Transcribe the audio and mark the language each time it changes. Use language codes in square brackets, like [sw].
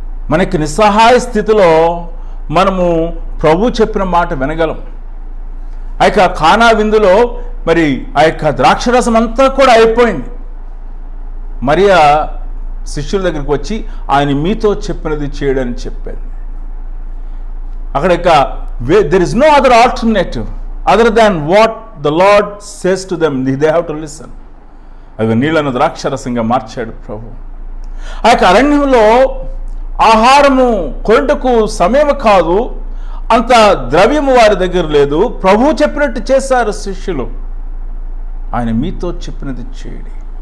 [te] మనకి నిస్సహాయ స్థితిలో మనము ప్రభు చెప్పిన మాట వినగలం. ఆ యొక్క కానా విందులో మరి ఆ యొక్క ద్రాక్షరసం అంతా కూడా అయిపోయింది. మరియా శిష్యుల దగ్గరికి వచ్చి ఆయన మీతో చెప్పినది చేయడని చెప్పాడు. [en] అక్కడ there is no other alternative other than what the Lord says to them. They have to listen. [te] అది నీళ్లను ద్రాక్షరసంగా మార్చాడు ప్రభు. ఆ యొక్క అరణ్యంలో ఆహారము కొనుటకు సమయం కాదు, అంత ద్రవ్యము వారి దగ్గర లేదు. ప్రభు చెప్పినట్టు చేశారు శిష్యులు. ఆయన మీతో చెప్పినది చేయడి.